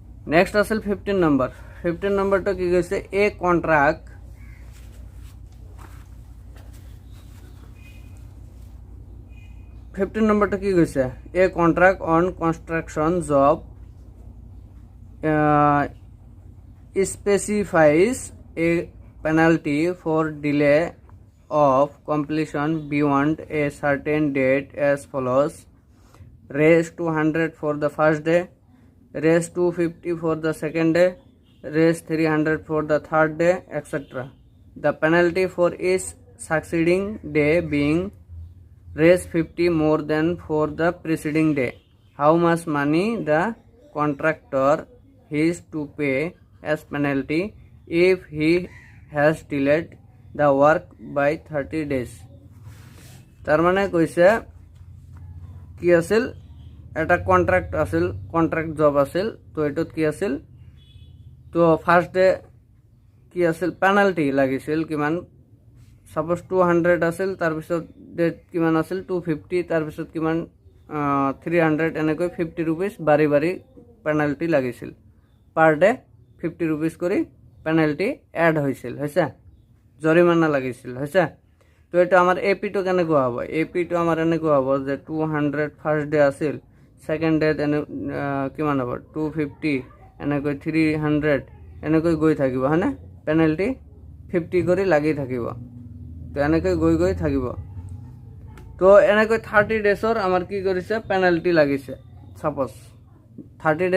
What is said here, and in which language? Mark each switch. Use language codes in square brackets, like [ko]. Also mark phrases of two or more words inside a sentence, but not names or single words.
[as] নেক্সট আছিল 15 নম্বৰ 15 নম্বৰটো কি কৈছে এ কন্ট্ৰাক্ট নম্বৰটো কি কৈছে [en] a contract on construction job specifies a penalty for delay of completion beyond a certain date as follows: raise 200 for the first day, raise 250 for the second day, raise 300 for the third day, etc. The penalty for each succeeding day being raise 50 more than for the preceding day. How much money the contractor is to pay as penalty if he has delayed the work by 30 days. [as] তার মানে কইছে কি আছিল এটা কন্ট্রাক্ট আছিল [en] contract job [as] আছিল তো এটত কি আছিল তো [en] first day [as] কি আছিল পেনাল্টি লাগিছিল কিমান সাপোজ 200 আছিল তার পিছত ডেট কিমান আছিল 250 তার পিছত কিমান 300 এনেকৈ 50 रुपीस বারি বারি পেনাল্টি লাগিছিল [en] per day [as] 50 रुपीस কৰি পেনাল্টি এড হৈছিল হৈছে জৰিমনা লাগিছিল হৈছে তো এটা আমাৰ এপি টো কেনেকুৱা হ'ব এপি টো আমাৰ এনেকুৱা হ'ব যে 200 [en] first day [as] আছিল [en] second day [as] কিমান হ'ব 250 এনেকৈ 300 এনেকৈ গৈ থাকিব হয়নে পেনাল্টি 50 কৰি লাগি থাকিব তো এনেকৈ গৈ থাকিব তো এনেকৈ 30 ডেজৰ আমাৰ কি কৰিছে পেনাল্টি লাগিছে সাপোজ 30